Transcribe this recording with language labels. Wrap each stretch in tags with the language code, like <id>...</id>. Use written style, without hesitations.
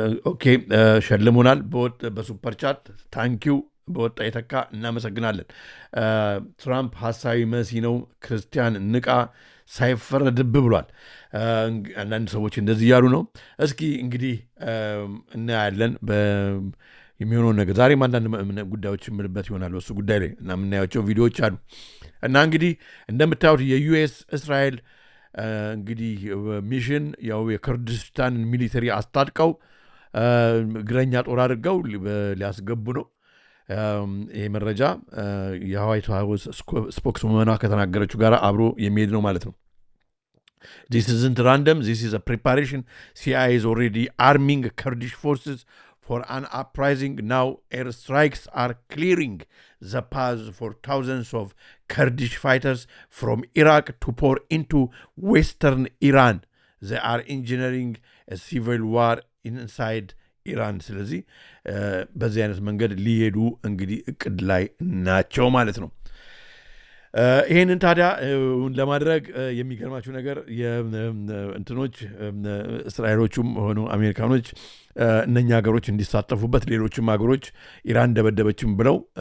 <am>ኦኬ ሸልሙናል በሱፐር ቻት ታንኪዩ በወጣ የተካ እናመሰግናለን። ትራምፕ ሐሳዊ መሲ ነው ክርስቲያን ንቃ ሳይፈረድብ ብሏል። አንዳንድ ሰዎች እንደዚህ እያሉ ነው። እስኪ እንግዲህ እናያለን የሚሆነውን ነገር። ዛሬም አንዳንድ ጉዳዮች የምልበት ይሆናል በሱ ጉዳይ ላይ እና የምናያቸው ቪዲዮዎች አሉ እና እንግዲህ እንደምታዩት የዩኤስ እስራኤል እንግዲህ ሚሽን ያው የኩርዲስታን ሚሊተሪ አስታጥቀው እግረኛ ጦር አድርገው ሊያስገቡ ነው። ይሄ መረጃ የዋይት ሃውስ ስፖክስውመኗ ከተናገረችው ጋር አብሮ የሚሄድ ነው ማለት ነው።</am> <en>This isn't random. This is a preparation. CIA is already arming Kurdish forces for an uprising. Now airstrikes are clearing the path for thousands of Kurdish fighters from Iraq to pour into western Iran. They are engineering a civil war inside Iran.</en> <am>ስለዚህ በዚህ አይነት መንገድ ሊሄዱ እንግዲህ እቅድ ላይ ናቸው ማለት ነው። ይህንን ታዲያ ለማድረግ የሚገርማችሁ ነገር እንትኖች እስራኤሎቹም ሆኑ አሜሪካኖች እነኛ ሀገሮች እንዲሳተፉበት ሌሎችም ሀገሮች ኢራን ደበደበችም ብለው</am>